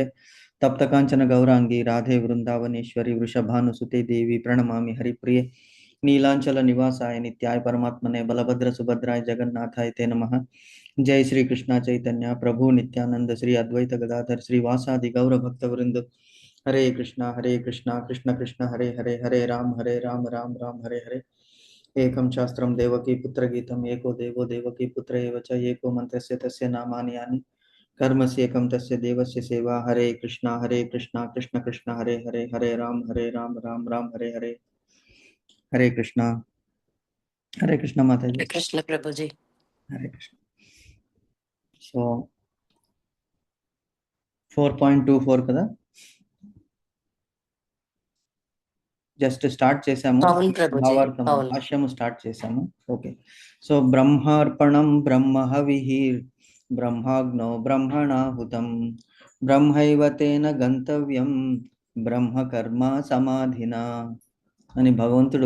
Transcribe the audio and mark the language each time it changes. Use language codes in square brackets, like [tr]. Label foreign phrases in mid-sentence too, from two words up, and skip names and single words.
[sa] तप्त कांचन गौरांगी राधे वृंदावनेश्वरी वृषभानुसुते देवी प्रणमामि हरिप्रिये. नीलांचल निवासाय नित्याय परमात्मने बलभद्र सुभद्राय जगन्नाथाय ते नमः. जय श्री कृष्णा चैतन्य प्रभु नित्यानंद श्री अद्वैत गदाधर श्रीवासादि गौर भक्त वृंद. हरे कृष्णा कृष्ण कृष्ण हरे हरे हरे राम राम राम हरे हरे. एकं शास्त्रं देवकी पुत्र गीतम् एको देवो देवकी पुत्र एव च एको मन्त्रस्य तस्य नामानि यानि कर्मस्येकं तस्य देवस्य सेवा. हरे कृष्णा कृष्ण कृष्ण हरे हरे हरे राम राम राम हरे हरे. [hi] हरे कृष्णा माता जी. कृष्ण प्रभु जी. हरे कृष्ण. [te] సో 4.24 కదా, [en] just start [te] చేసాము, భావార్థం భాష్యము స్టార్ట్ చేసాము. [en] okay, so [te] బ్రహ్మార్పణం బ్రహ్మ హవిః బ్రహ్మాగ్నో బ్రహ్మణాహుతం బ్రహ్మైవ తేన గంతవ్యం బ్రహ్మ కర్మ సమాధినా అని భగవంతుడు